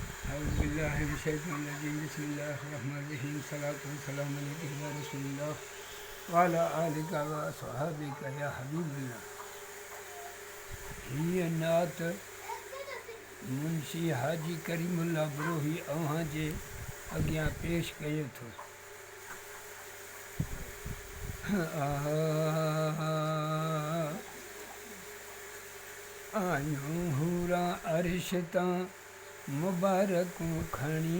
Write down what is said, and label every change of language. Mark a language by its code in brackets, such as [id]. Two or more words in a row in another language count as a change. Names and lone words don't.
[ar] بسم الله الرحمن الرحيم بسم الله الرحمن الرحيم الصلاة والسلام عليك يا رسول الله وعلى آلك وأصحابك يا حبيب الله. [sd] हीअ नात मुंशी हाजी करीमुल्लाह बरोही अव्हां जे अॻियां पेश कयो थो। आयूं हूरा अर्श तां मुबारकूं खणी,